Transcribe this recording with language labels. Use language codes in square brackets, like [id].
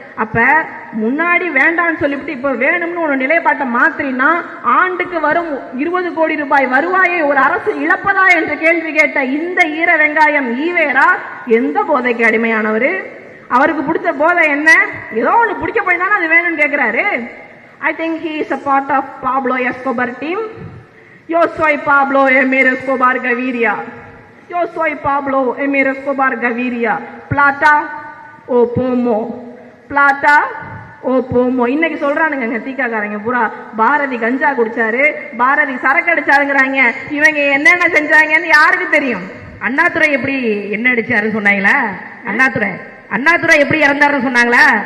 [ta] அப்ப முன்னாடி வேண்டாம்னு சொல்லிவிட்டு இப்ப வேணும்னு ஒரு நிலைப்பாட்டை மாத்திரினா ஆண்டுக்கு வரும் 20 கோடி ரூபாய் வருவாயை ஒரு அரசு இழப்பதா என்று கேள்வி கேட்ட இந்த ஈர வெங்காயம் ஈவேரா எந்த போதைக்கு அடிமையானவர்? அவருக்கு பிடிச்ச போதை என்ன? ஏதோ ஒண்ணு பிடிக்க போய் தானே அது வேணும்னு கேட்கிறாரு. [en] I think he is a part of Pablo Escobar team. [es] Yo soy Pablo Emir Escobar Gaviria. Yo soy Pablo Emir Escobar Gaviria. Plata o pomo. Plata o pomo. [ta] இன்னைக்கு சொல்றானுங்க தீக்காக்காரங்க பூரா பாரதி கஞ்சா குடிச்சாரு, பாரதி சரக்கு அடிச்சாருங்கிறாங்க. இவங்க என்னென்ன செஞ்சாங்கன்னு யாருக்கு தெரியும்? அண்ணாதுரை எப்படி என்ன அடிச்சாருன்னு சொன்னாங்களா? அண்ணாதுரை எப்படி இறந்தாருன்னு சொன்னாங்களா?